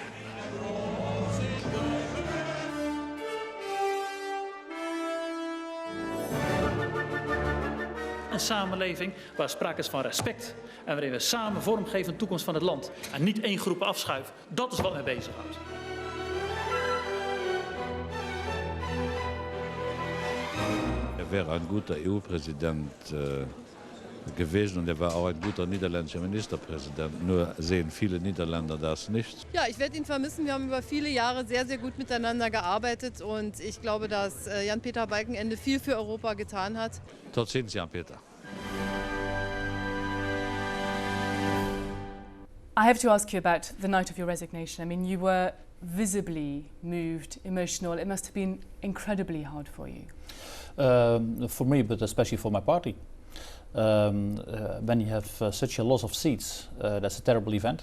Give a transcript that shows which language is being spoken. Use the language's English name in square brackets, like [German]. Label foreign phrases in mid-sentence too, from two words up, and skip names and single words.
[Dutch] Een samenleving waar sprake is van respect en waarin we samen vormgeven aan de toekomst van het land en niet één groep afschuiven. Dat is wat mij bezighoudt. [German] Wäre ein guter EU-Präsident gewesen und er war auch ein guter niederländischer Ministerpräsident. Nur sehen viele Niederländer das nicht. Ja, ich werde ihn vermissen. Wir haben über viele Jahre sehr, sehr gut miteinander gearbeitet und ich glaube, dass Jan Peter Balkenende viel für Europa getan hat. [Dutch] Tot ziens, Jan Peter. [English] I have to ask you about the night of your resignation. I mean, you were visibly moved, emotional. It must have been incredibly hard for you. For me, but especially for my party. When you have such a loss of seats, that's a terrible event.